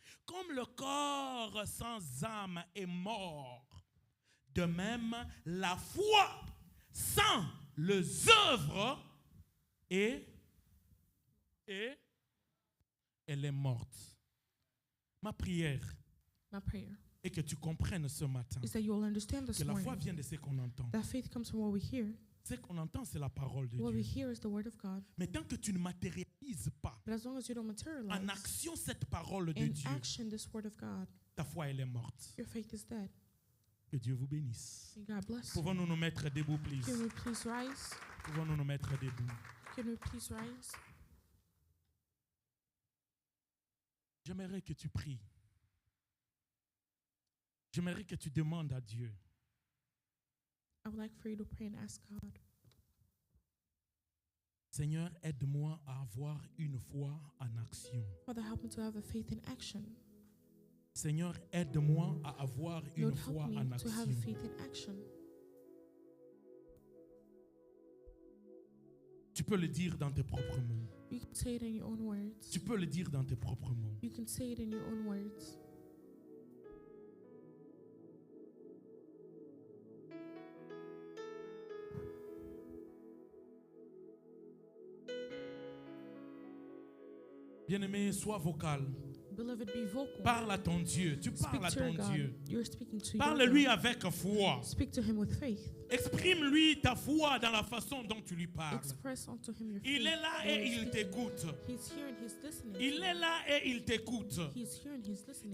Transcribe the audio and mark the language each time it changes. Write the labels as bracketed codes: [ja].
[fr] Comme le corps sans âme est mort, de même la foi sans les œuvres elle est morte. Ma prière [en] My prayer [fr] est que tu comprennes ce matin [en] is that you will understand this [fr] que la foi [en] morning [fr] vient de ce qu'on entend. [en] that faith comes from what we hear. [fr] Ce qu'on entend, c'est la parole de [en] What we [fr] Dieu. [en] hear is the word of God. [fr] Mais tant que tu ne matérialises pas [en] But as long as you don't materialize [fr] en action cette parole de [en] in [fr] Dieu, [en] action this word of God, [fr] ta foi, elle est morte. [en] your faith is dead. [fr] Que Dieu vous bénisse. [en] May God bless you. [fr] Pouvons-nous nous mettre debout, [en] please? Can we please rise? [fr] Pouvons-nous nous mettre debout? [en] Can we please rise? [fr] J'aimerais que tu pries. J'aimerais que tu demandes à Dieu. [en] I would like for you to pray and ask God. [fr] Seigneur, aide-moi à avoir une foi en action. [en] Father, help me to have a faith in action. [fr] Seigneur, aide-moi à avoir une [en] Lord, [fr] foi [en] help me [fr] en [en] to have a [fr] action. [en] faith in action. [fr] Tu peux le dire dans tes propres mots. [en] You can say it in your own words. [fr] Tu peux le dire dans tes propres mots. [en] You can say it in your own words. [fr] Bien-aimé, sois vocal. [en] Beloved, be vocal. [fr] Parle à ton Dieu. Tu [en] Speak [fr] parles à [en] to your [fr] ton [en] God. [fr] Dieu. [en] You're speaking to your [fr] Parle-lui [en] God. [fr] avec foi. [en] Speak to him with faith. [fr] Exprime-lui ta foi dans la façon dont tu lui parles. [en] Express unto him your faith. [fr] Il est là et il t'écoute. [en] He's here and he's listening. [fr] Il est là et il t'écoute. [en] He's here and he's listening.